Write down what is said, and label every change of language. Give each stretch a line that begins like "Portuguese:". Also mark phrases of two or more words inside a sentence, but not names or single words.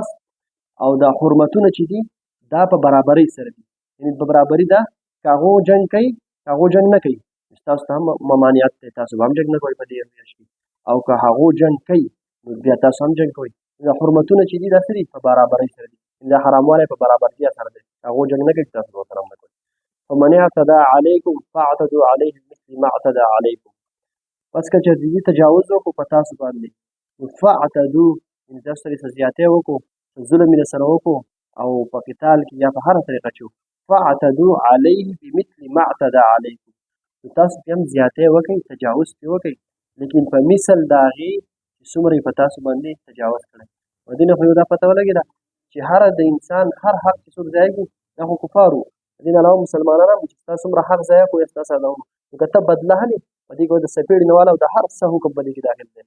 Pashto: او دا حرمتونه چې دي دا په برابرۍ سره دي یعنې په برابري ده که هغو جنګ کوي که هغو جنګ نه کوي تاسو ته هم ممانعت دی تاسو به هم جنګ نه کوئ په دې میاشت کې او که هغو جنګ کوي نو بیا تاسو هم جنګ کوئ دا حرمتونه چې دي دا څه دي په برابرۍ سره دي دا حراموالی په برابرتیا سره دی هغو جنګ نه کوي تاسو به ورسره هم نه کوئ
Arabic: فمن اعتدى عليكم فاعتدوا عليه بمثل ما اعتدى عليكم
Pashto: پس که چېرته دوی تجاوز وکړو په تاسو باندې نو فاعتدوا یعنې تاسو سره یې زیاتی وکړو ظلم یې درسره وکړو او په قتال کې یا په هره طریقه چې
Arabic: فاعتدوا عليه بمثل ما اعتدى عليكم
Pashto: نو تاسو پرې هم زیاتی وکړئ تجاوز پرې وکړئ لیکن په مثل د هغې چې څومره یې په تاسو باندې تجاوز کړی. او دې نه خو یو دا پته ولګېده چې هر د انسان هر حق چې څوک ضایع کړي دا خو کفار وو. دې نه علاوه مسلمانان هم چې تاسو څومره حق ضایع کړو یا ستاسو ادا وکړو نو که ته بدله هلې په دې کې به د څپېړې نه والا او د هر څه حکم په دې کې داخل دی.